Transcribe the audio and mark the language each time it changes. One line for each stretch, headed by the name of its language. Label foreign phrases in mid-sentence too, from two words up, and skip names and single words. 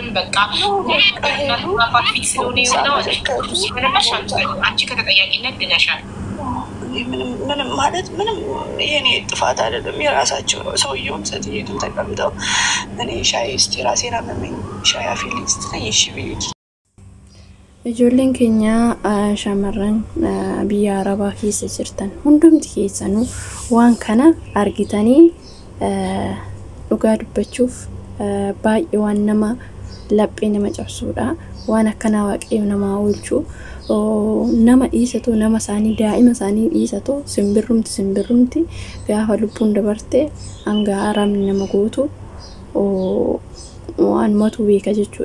Amharic: በቃ ፊት ስለሆነ የሆነው አንቺ ከተጠያቂነት ድነሻል። ምንም ማለት ምንም የኔ ጥፋት አይደለም፣ የራሳቸው ነው። ሰውየውም ሴትየቱም ተቀምጠው እኔ ሻይ እስቲ ራሴን አመመኝ ሻይ አፊልኝ ስትለኝ እሺ ብዬ
Oromo: ijoolleen keenya shamarran biyya arabaa keessa jirtan hundumti keessanuu waan kana argitanii dhugaa dubbachuuf baay'ee waan nama laphee nama cabsuudha. waan akkana waaqayyo nama oolchu nama dhiisatu nama isaanii daa'ima isaanii dhiisatu simbirrumti gaafa lubbuun dabarte hanga aramni nama gootu waan matu beeka jechuudha.